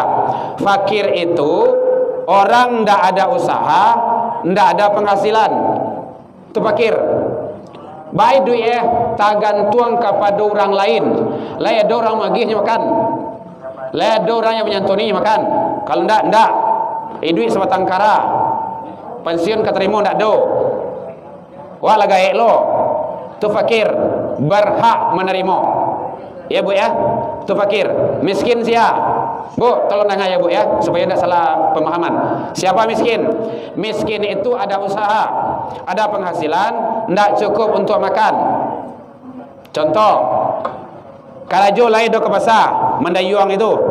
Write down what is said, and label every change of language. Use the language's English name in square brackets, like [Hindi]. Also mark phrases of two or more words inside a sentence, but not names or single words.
[Indonesian] Fakir itu orang ndak ada usaha, ndak ada penghasilan. Itu fakir. Baik duit tak gantung kepada orang lain. [Minangkabau] Lah ada orang magihnya makan. [Indonesian] Lah ada orang yang menyantuni makan. Kalau ndak. Duit sebatang kara. [Minangkabau] Pensiun keterima ndak do. Wah lah gaek lo. [Indonesian] Tu fakir, berhak menerima. Ya Bu ya. Tu fakir. Miskin siapa? Bu, tolong dengar ya Bu ya, supaya tidak salah pemahaman. Siapa miskin? Miskin itu ada usaha, ada penghasilan, tidak cukup untuk makan. [Minangkabau] Contoh, Karajo lain do ke pasar, mendayuang itu.